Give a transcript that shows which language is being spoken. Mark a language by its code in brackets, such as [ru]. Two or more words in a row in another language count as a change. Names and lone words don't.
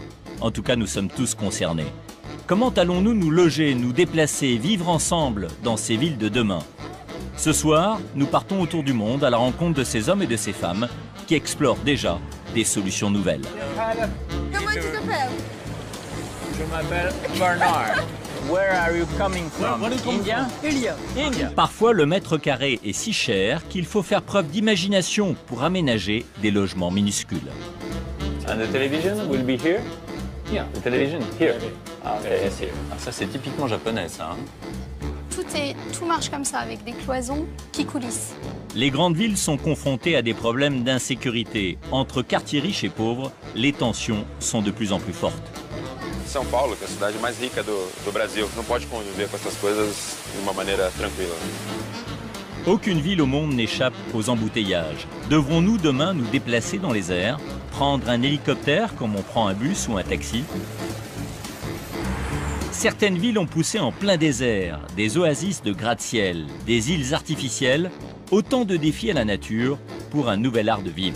[fr] En tout cas, nous sommes tous concernés. Comment allons-nous nous loger, nous déplacer, vivre ensemble dans ces villes de demain? Ce soir, nous partons autour du monde à la rencontre de ces hommes et de ces femmes qui explorent déjà des solutions nouvelles. Comment tu t'appelles? Je m'appelle Bernard. [en] Where are you coming from? India? India. [fr] Parfois, le mètre carré est si cher qu'il faut faire preuve d'imagination pour aménager des logements minuscules. [en] And the television will be here? Yeah. The television here. Ah, okay, it's here. [fr] Ah, ça, c'est typiquement japonais, ça. Tout marche comme ça, avec des cloisons qui coulissent. Les grandes villes sont confrontées à des problèmes d'insécurité. Entre quartiers riches et pauvres, les tensions sont de plus en plus fortes. [pt] São Paulo, que é a cidade mais rica do Brasil, não pode conviver com essas coisas de uma maneira tranquila. [fr] Aucune ville au monde n'échappe aux embouteillages. Devrons-nous demain nous déplacer dans les airs, prendre un hélicoptère comme on prend un bus ou un taxi? Certaines villes ont poussé en plein désert, des oasis de gratte-ciel, des îles artificielles, autant de défis à la nature pour un nouvel art de vivre.